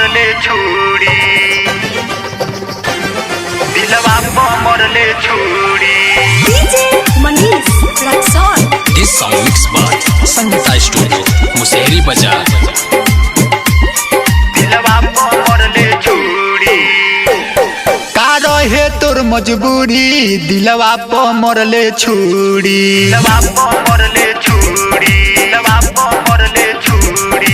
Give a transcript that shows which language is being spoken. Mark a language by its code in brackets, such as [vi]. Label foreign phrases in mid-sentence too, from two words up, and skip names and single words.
[bho] छुरी दिलवा पे मरले छुरी। डीजे मनीष रक्सौल। [en] This song mixed by Sangeeta Studio, मुसेहरी बाजार। [bho] दिलवा पे मरले छुरी का रहे तोर मजबूरी दिलवा पे मरले छुरी। दिलवा पे मरले छुरी दिलवा पे मरले छुरी।